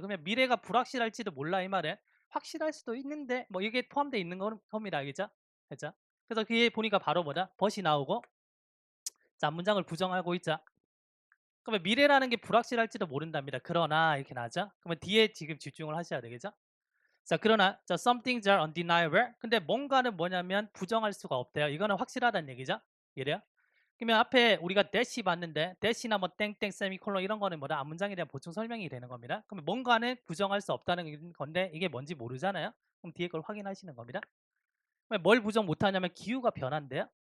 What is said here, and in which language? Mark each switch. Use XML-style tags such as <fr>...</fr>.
<ko>그러면 미래가 불확실할지도 몰라 이 말은 확실할 수도 있는데 뭐 이게 포함되어 있는 겁니다. 알겠죠? 됐죠? 그래서 그게 보니까 바로 뭐다? 벗이 나오고 자, 문장을 부정하고 있자. 그러면 미래라는 게 불확실할지도 모른답니다. 그러나 이렇게 나죠? 그러면 뒤에 지금 집중을 하셔야 되겠죠?</ko> <en>자,</en> <ko>그러나</ko> <en>자, some things are undeniable.</en> <ko>근데 뭔가는 뭐냐면 부정할 수가 없대요. 이거는 확실하다는 얘기죠. 이래요? 그러면 앞에 우리가 대시 봤는데 대시나 뭐 땡땡 세미콜론 이런 거는 뭐다? 앞문장에 대한 보충 설명이 되는 겁니다. 그러면 뭔가는 부정할 수 없다는 건데 이게 뭔지 모르잖아요. 그럼 뒤에 걸 확인하시는 겁니다. 그러면 뭘 부정 못하냐면 기후가 변한대요.</ko>